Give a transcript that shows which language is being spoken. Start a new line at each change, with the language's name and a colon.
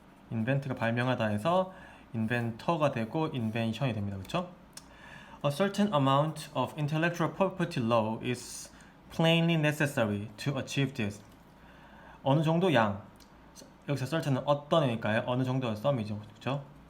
Korean: invent가 발명하다 해서 인벤터가 되고 인벤션이 됩니다. 그렇죠?
English: A certain amount of intellectual property law is plainly necessary to achieve this.
Korean: 어느 정도 양, 여기서 certain은 어떤이니까요. 어느 정도의 some이죠. 그렇죠?